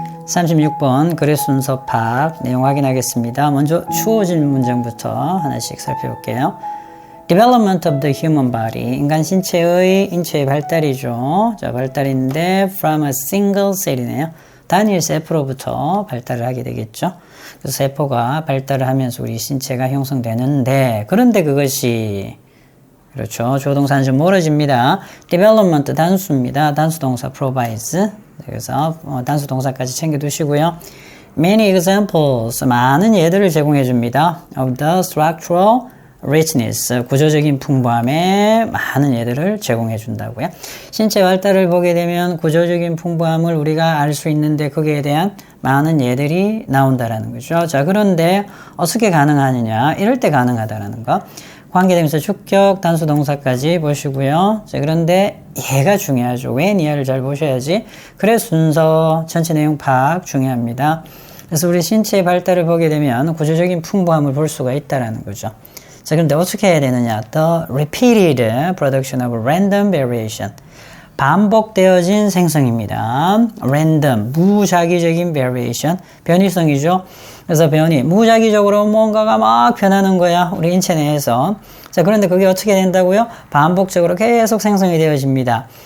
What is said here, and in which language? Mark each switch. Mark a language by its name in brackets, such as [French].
[Korean] 36번 글의 순서 파악 내용 확인하겠습니다. 먼저 주어진 문장부터 하나씩 살펴볼게요. [English] Development of the human body. [Korean] 인간 신체의 발달이죠. 자, 발달인데 [English] from a single cell [Korean] 이네요. 단일 세포로부터 발달을 하게 되겠죠. 그래서 세포가 발달을 하면서 우리 신체가 형성되는데, 그런데 그것이 그렇죠. 조동사는 좀 멀어집니다. Development 단수입니다. 단수 동사 provides. 그래서 단수 동사까지 챙겨두시고요. [English] Many examples, [Korean] 많은 예들을 제공해 줍니다. [English] Of the structural richness, [Korean] 구조적인 풍부함에 많은 예들을 제공해 준다고요. 신체 발달을 보게 되면 구조적인 풍부함을 우리가 알 수 있는데 거기에 대한 많은 예들이 나온다라는 거죠. 자, 그런데 어떻게 가능하느냐? 이럴 때 가능하다라는 거. 관계대명사 주격, 단수 동사까지 보시고요. 자, 그런데 얘가 중요하죠. 웬 이하를 잘 보셔야지. 그래 순서, 전체 내용 파악 중요합니다. 그래서 우리 신체의 발달을 보게 되면 구조적인 풍부함을 볼 수가 있다라는 거죠. 자, 그런데 어떻게 해야 되느냐? [English] The repeated production of random variation. [Korean] 반복되어진 생성입니다. random, 무작위적인 variation, 변이성이죠. 그래서 변이, 무작위적으로 뭔가가 막 변하는 거야. 우리 인체 내에서. 자, 그런데 그게 어떻게 된다고요? 반복적으로 계속 생성이 되어집니다.